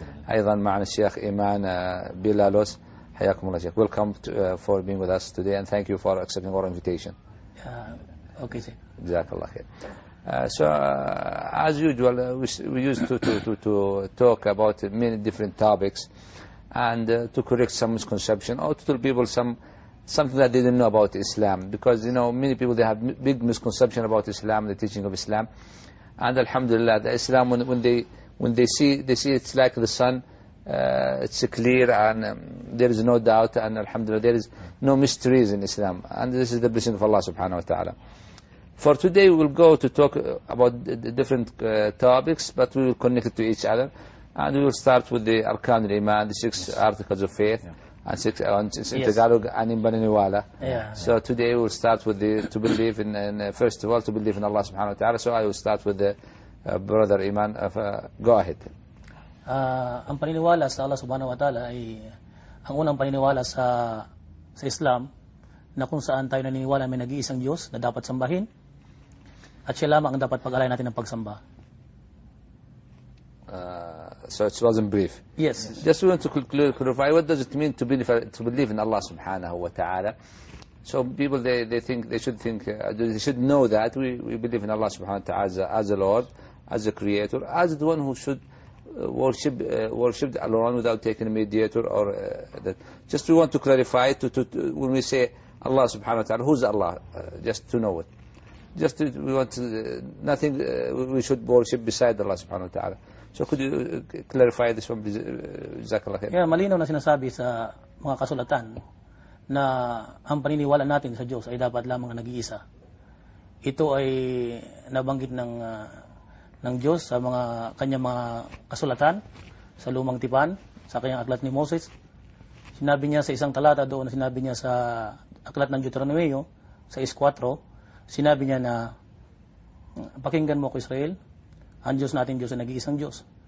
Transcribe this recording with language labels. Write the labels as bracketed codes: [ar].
[ar] أيضا معنا الشيخ إيمان بيلالوس. حياكم الله شيخ. [en] Welcome for being with us today, and thank you for accepting our invitation. Okay, sir. [ar] جزاك الله خير. [en] So as usual we used to talk about many different topics and to correct some misconception or to tell people something that they didn't know about Islam, because many people they have big misconception about Islam, the teaching of Islam. And alhamdulillah, the Islam when they see it's like the sun, it's clear, and there is no doubt, and alhamdulillah there is no mysteries in Islam, and this is the blessing of Allah subhanahu wa ta'ala. For today we will go to talk about the different topics, but we will connect it to each other, and we will start with the Arkan al-Iman, the 6 articles of faith, and 6 in Tagalog and in Bananiwala. So today we will start with to believe in first of all, to believe in Allah subhanahu wa ta'ala. So I will start with the brother Iman. Go ahead. [tl] Ang paniniwala sa Allah subhanahu wa ta'ala ay ang unang paniniwala sa Islam, na kung saan tayo naniniwala may nag-iisang Diyos na dapat sambahin, at siya lamang ang dapat pag-alayan natin ng pagsamba. [en] So it wasn't brief. Yes. Just want to clarify, what does it mean to believe in Allah subhanahu wa ta'ala? So people they should know that we believe in Allah subhanahu wa ta'ala as a Lord, as a creator, as the one who should worshipped alone without taking a mediator or that. Just we want to clarify when we say Allah subhanahu wa ta'ala, who's Allah? Just to know it. We want nothing we should worship beside Allah subhanahu wa ta'ala. So could you clarify this one, please? Jazakallah khair. [tl] Malinaw na sinasabi sa mga kasulatan na ang paniniwala natin sa Diyos ay dapat lamang nag-iisa. Ito ay nabanggit ng Diyos sa mga kanyang mga kasulatan sa Lumang Tipan, sa kanyang aklat ni Moses. Sinabi niya sa isang talata doon, sinabi niya sa aklat ng Deuteronomio, sa 6:4, sinabi niya na, pakinggan mo ko Israel, ang Diyos natin Diyos ay nag-iisang Diyos.